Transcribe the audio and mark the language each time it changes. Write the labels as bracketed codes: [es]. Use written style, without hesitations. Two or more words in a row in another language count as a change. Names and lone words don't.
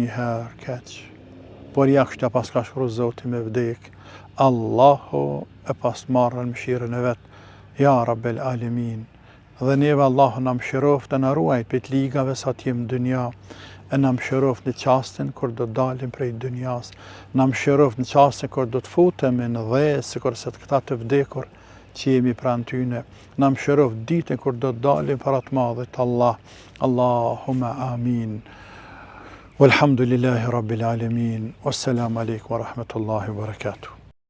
[sq] një herë keq, por ja kështë pas ka shkru Zoti me vdek, Allahu e pas marrë në mëshirën e vetë, [ar] يا رب العالمين, [sq] dhe neve Allahu në mëshiroft e në ruajt për të ligave sa t'jem dënja, e në mëshiroft në qastin kur do dalim prej dënjas, në mëshiroft në qastin kur do të futem në dhe, si kur se të këta të vdekur që jemi pranë tyne, në mëshiroft ditën kur do të dalim për atë madhët Allah, [ar] اللهم آمين. والحمد لله رب العالمين، والسلام عليكم ورحمة الله وبركاته.